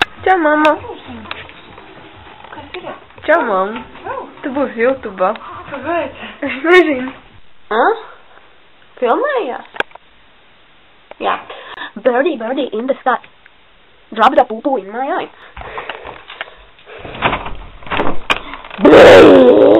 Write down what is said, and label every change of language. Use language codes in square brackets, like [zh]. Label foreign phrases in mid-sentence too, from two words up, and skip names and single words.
[lv] Čau, mamma. Kas ir? Čau, mamma. Tu būsi YouTube'ā. Kāpēc? Es nezinu. Filmējās? [en] Yeah. Birdie, birdie in the sky. Drop the poo-poo in my eye. Bleh.